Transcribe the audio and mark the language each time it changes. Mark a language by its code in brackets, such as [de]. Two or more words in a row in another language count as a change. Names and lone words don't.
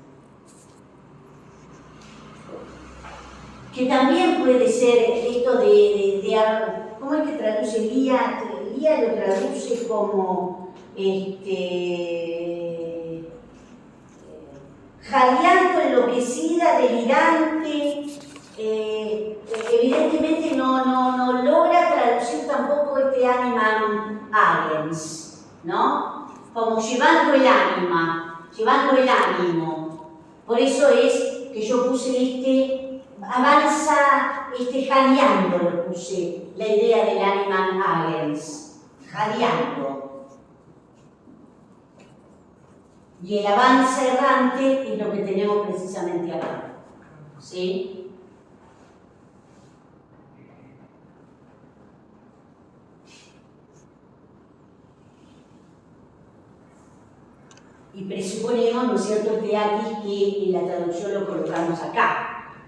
[es] Que también puede ser esto ¿cómo es que traduce Lía? Lía lo traduce como jadeando, enloquecida, delirante. Evidentemente no logra traducir tampoco este [la] animam agens, [es] ¿no? Como llevando el ánima, llevando el ánimo. Por eso es que yo puse avanza, jadeando, lo puse, la idea del [la] animam agens, [es] jadeando. Y el avance errante es lo que tenemos precisamente acá. ¿Sí? Y presuponemos, ¿no es cierto?, que en la traducción lo colocamos acá.